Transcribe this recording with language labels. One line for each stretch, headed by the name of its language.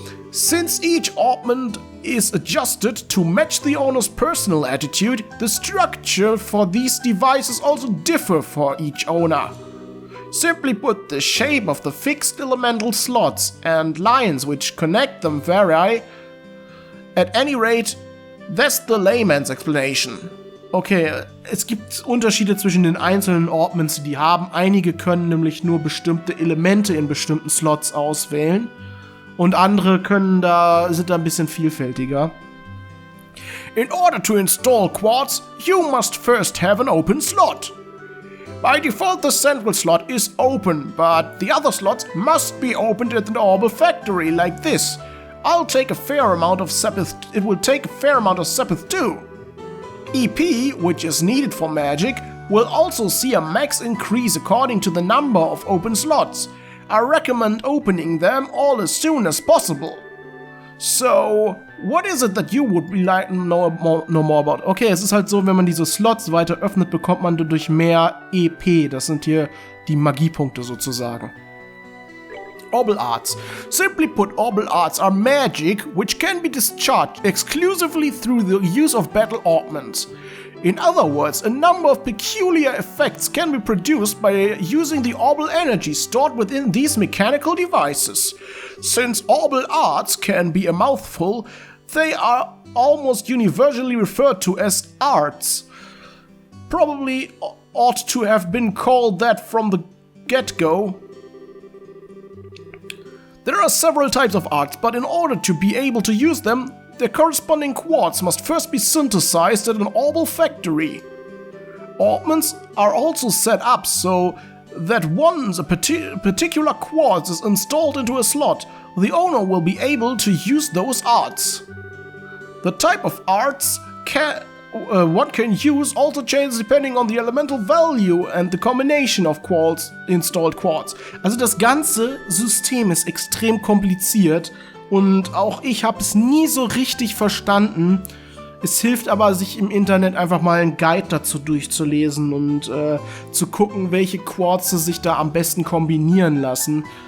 English: Since each augment is adjusted to match the owner's personal attitude, the structure for these devices also differ for each owner. Simply put, the shape of the fixed elemental slots and lines which connect them vary. At any rate, that's the layman's explanation.
German: Okay, es gibt Unterschiede zwischen den einzelnen Augments, die die haben. Einige können nämlich nur bestimmte Elemente in bestimmten Slots auswählen. Und andere sind da ein bisschen vielfältiger.
English: In order to install quartz, you must first have an open slot. By default, the central slot is open, but the other slots must be opened at the orbital factory like this. It will take a fair amount of Sepith too. EP, which is needed for magic, will also see a max increase according to the number of open slots. I recommend opening them all as soon as possible. So, what is it that you would like to know more about?
German: Okay, es ist halt so, wenn man diese Slots weiter öffnet, bekommt man dadurch mehr EP. Das sind hier die Magiepunkte sozusagen. Orbital arts.
English: Simply put, orbital arts are magic which can be discharged exclusively through the use of battle augments. In other words, a number of peculiar effects can be produced by using the orbital energy stored within these mechanical devices. Since orbital arts can be a mouthful, they are almost universally referred to as arts. Probably ought to have been called that from the get-go. There are several types of arts, but in order to be able to use them, their corresponding quartz must first be synthesized at an orbital factory. Augments are also set up so that once a particular quartz is installed into a slot, the owner will be able to use those arts. The type of arts one can use also changes depending on the elemental value and the combination of installed quartz.
German: Also das ganze System ist extrem kompliziert und auch ich habe es nie so richtig verstanden. Es hilft aber, sich im Internet einfach mal einen Guide dazu durchzulesen und zu gucken, welche Quarze sich da am besten kombinieren lassen.